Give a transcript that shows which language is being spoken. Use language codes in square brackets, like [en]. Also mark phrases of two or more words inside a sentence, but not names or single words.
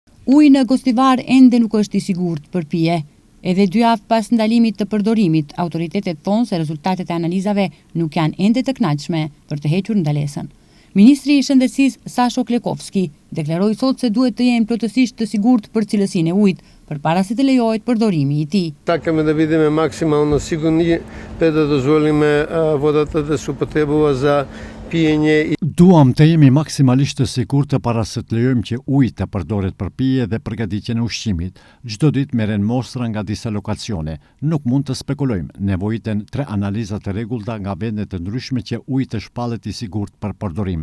[sq] Uji në Gostivar ende nuk është i sigurt për pije. Edhe 2 javë pas ndalimit të përdorimit, autoritetet thonë se rezultatet e analizave nuk janë ende të kënaqshme për të hequr ndalesën. Ministri i Shëndetësisë Sasho Klekovski deklaroi sot se duhet të jenë plotësisht të sigurt për cilësinë e ujit, përpara se të lejohet përdorimi i tij. [mk] Takаме да видиме максимално сигурни пред да дозволиме водата да се употребува за pijenje. [sq] Duam të jemi maksimalisht të sigurt para se të lejojmë që uji të përdoret për pije dhe përgatitjen e ushqimit. Çdo ditë merren mostra nga disa lokacione. Nuk mund të spekulojmë. Nevojiten 3 analiza të rregullta nga vende të ndryshme që uji të shpallet i sigurt për përdorim.